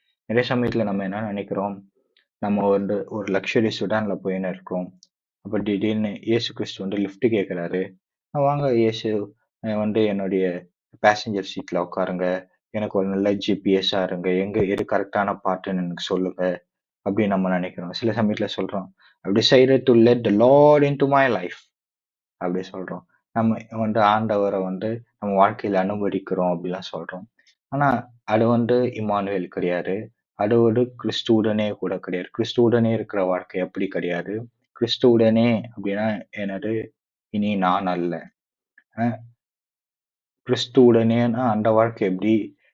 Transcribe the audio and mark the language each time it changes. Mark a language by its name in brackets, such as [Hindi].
[Tamil] நிறைய சமயத்துல நம்ம என்ன நினைக்கிறோம், நம்ம வந்து ஒரு லக்ஸரி செடான்ல போயின்னு இருக்கிறோம். அப்ப திடீர்னு இயேசு கிறிஸ்து வந்து லிஃப்ட் கேட்கிறாரு. வாங்க இயேசு, வந்து என்னுடைய பேசஞ்சர் சீட்ல உட்காருங்க. எனக்கு ஒரு நல்ல ஜிபிஎஸ்ஸா இருங்க. எங்க எது கரெக்டான பார்ட்டுன்னு எனக்கு சொல்லுங்க. அப்படின்னு நம்ம நினைக்கிறோம். சில சமயத்துல சொல்றோம், [English] "I've decided to let the Lord into my life." [Tamil] அப்படி சொல்றோம். நம்ம வந்து ஆண்டவர வந்து நம்ம வாழ்க்கையில அனுமதிக்கிறோம் அப்படிலாம் சொல்றோம். ஆனா அது வந்து இம்மானுவேல் கிடையாது. அது ஒரு கிறிஸ்துவுடனே கூட கிடையாது. கிறிஸ்துவுடனே இருக்கிற வாழ்க்கை அப்படி கிடையாது. கிறிஸ்துவுடனே அப்படின்னா என்னது? இனி நான் அல்ல. அ கிறிஸ்துவுடனேன்னா அந்த வாழ்க்கை எப்படி?